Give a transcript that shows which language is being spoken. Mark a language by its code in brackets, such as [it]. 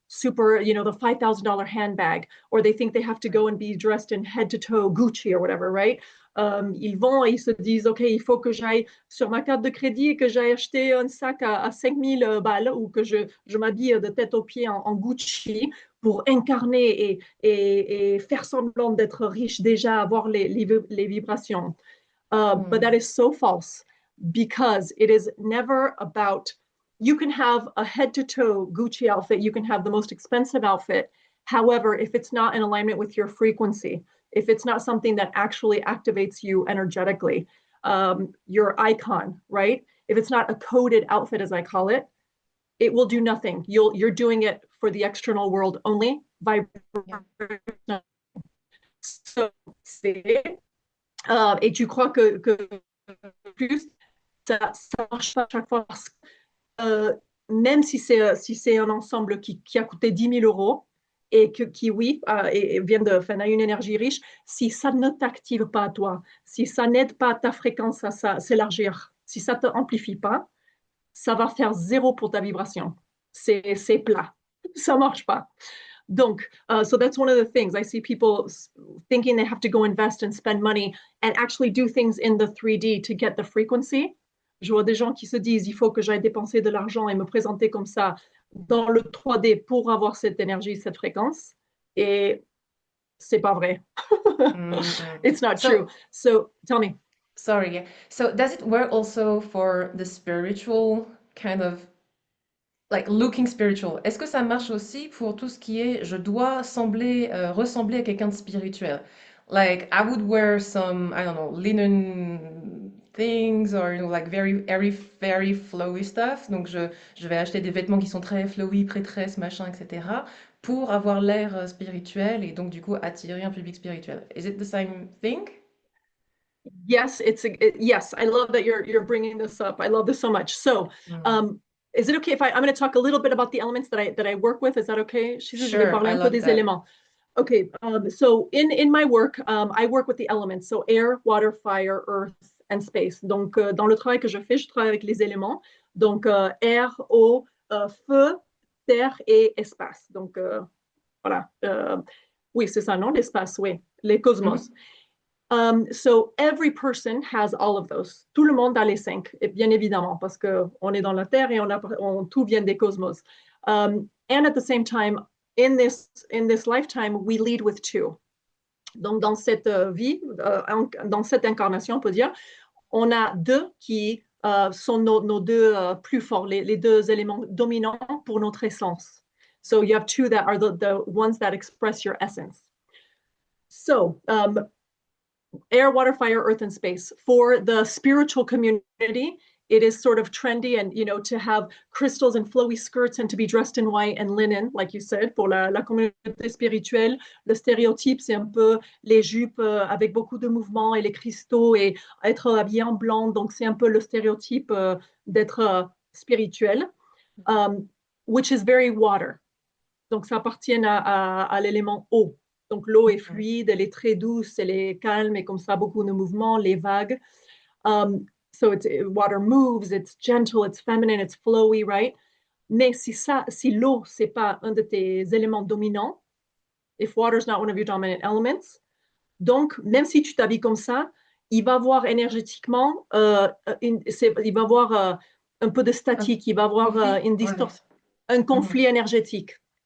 [en] super, the $5,000 handbag, or they think they have to go and be dressed in head to toe Gucci or whatever, right? [fr] Ils vont et ils se disent, OK, il faut que j'aille sur ma carte de crédit et que j'aille acheter un sac à 5000 balles ou que je m'habille de tête aux pieds en Gucci pour incarner et faire semblant d'être riche déjà, avoir les vibrations. [en] But that is so false because it is never about, you can have a head to toe Gucci outfit, you can have the most expensive outfit. However, if it's not in alignment with your frequency, if it's not something that actually activates you energetically, your icon, right? If it's not a coded outfit, as I call it, it will do nothing. You're doing it for the external world only. Yeah. [fr] So, et tu crois que plus ça marche pas à chaque fois parce que même si c'est un ensemble qui a coûté 10 000 euros et qui oui, et vient a une énergie riche, si ça ne t'active pas à toi, si ça n'aide pas ta fréquence à s'élargir, si ça ne t'amplifie pas, ça va faire zéro pour ta vibration. C'est plat. Ça ne marche pas. [en] Donc, so that's one of the things. I see people thinking they have to go invest and spend money and actually do things in the 3D to get the frequency. [fr] Je vois des gens qui se disent, il faut que j'aille dépenser de l'argent et me présenter comme ça dans le 3D pour avoir cette énergie, cette fréquence. Et c'est pas vrai. [en] It's not true. So tell me. Sorry. Yeah. So does it work also for the spiritual kind of like looking spiritual? [fr] Est-ce que ça marche aussi pour tout ce qui est je dois ressembler à quelqu'un de spirituel? [en] Like I would wear some, I don't know, linen things or like very airy, very flowy stuff. [fr] Donc je vais acheter des vêtements qui sont très flowy, prêtresse, machin, etc. pour avoir l'air spirituel et donc du coup attirer un public spirituel. [en] Is it the same thing? Yes, yes. I love that you're bringing this up. I love this so much. So, is it okay if I'm going to talk a little bit about the elements that I work with? Is that okay? [fr] Je vais parler un peu des éléments. [en] Okay, so in my work, I work with the elements, so air, water, fire, earth, and space. [fr] Donc, dans le travail que je fais, je travaille avec les éléments. Donc, air, eau, feu, terre et espace. Donc, voilà. Oui, c'est ça, non? L'espace, oui. Les cosmos. [en] So every person has all of those. [fr] Tout le monde a les 5, et bien évidemment, parce qu'on est dans la Terre et tout vient des cosmos. [en] And at the same time, in this lifetime, we lead with 2. [fr] Donc, dans cette vie, dans cette incarnation, on peut dire, on a 2 qui sont nos 2 plus forts, les 2 éléments dominants pour notre essence. [en] So you have 2 that are the ones that express your essence. So, air, water, fire, earth, and space. For the spiritual community, it is sort of trendy and, to have crystals and flowy skirts and to be dressed in white and linen, like you said. [fr] Pour la communauté spirituelle, le stéréotype, c'est un peu les jupes avec beaucoup de mouvements et les cristaux et être habillé en blanc. Donc, c'est un peu le stéréotype d'être spirituel, [en] which is very water. [fr] Donc, ça appartient à l'élément eau. Donc, l'eau est fluide, elle est très douce, elle est calme et comme ça, beaucoup de mouvements, les vagues. [en] So water moves, it's gentle, it's feminine, it's flowy, right? [fr] Mais si l'eau, c'est pas un de tes éléments dominants, [en] if water is not one of your dominant elements, [fr] donc, même si tu t'habilles comme ça, il va avoir énergétiquement, il va avoir un peu de statique, il va avoir une distorsion, un conflit énergétique.